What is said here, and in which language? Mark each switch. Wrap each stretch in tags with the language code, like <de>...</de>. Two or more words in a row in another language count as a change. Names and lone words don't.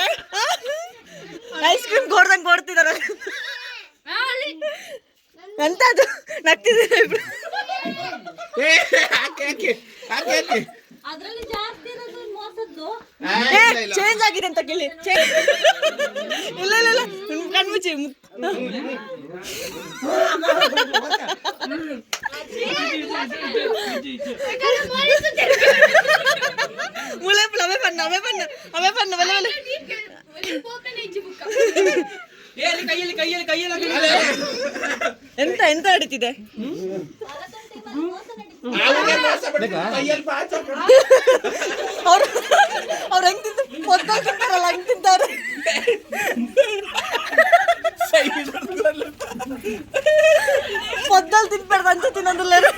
<en>ice cream</en> <kn>ಕೊಡ್ದಂಗೆ ಕೊಡ್ತಿದಾರ. ಎಂತ ಅದು ನಗ್ತಿದ್ದೀರ ಇಬ್ರು. ಏ, ಹಾಕಿ ಹಾಕಿ ಹಾಕಿ ಹಾಕಿ. ಚೇಂಜ್ ಆಗಿದೆ ಅಂತ ಕೇಳಿ. ಇಲ್ಲ ಇಲ್ಲ ಇಲ್ಲ, ಕಣ್ಮುಚ್ಚಿ. ಮುಳೆಪುಳ ಅವೇ ಪಣ್ಣ ಅವೇ ಪಣ್ಣ ಅವೇ ಪಣ್ಣ ಬಲೆ ಬಲೆ. ಎಂತ ಎಂತ ನಡೀತಿದೆ? ಅವ್ರಿಗೆ ಮೋಸ ಬಿಡ್ತಾರೆ, ಕೈಯಲ್ಲಿ ಪಾಚ ಹಾಕೊಂಡು. ಅವ್ರು ಹೆಂಗ್ ಮೊದ್ಲು ತಿಂತಾರಲ್ಲ ಹಂಗ್ ತಿಂತಾರೆ. ಮೊದ್ದಲ್ಲಿ ತಿನ್ಬಾರ್ದು ಅಂತ ತಿನ್ನೋದಿಲ್ಲ.</kn>